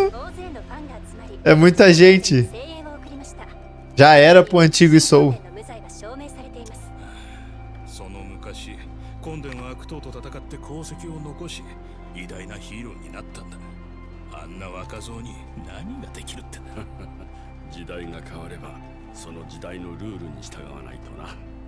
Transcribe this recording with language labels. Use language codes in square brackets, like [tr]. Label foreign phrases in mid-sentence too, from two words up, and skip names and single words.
[pt] É muita gente. Já era pro antigo Isou. [ja] その昔コンデンは悪党と戦って功績を残し偉大なヒーローになったんだ。あんな若造に何ができるってな。時代が変わればその時代のルールに従わないとな。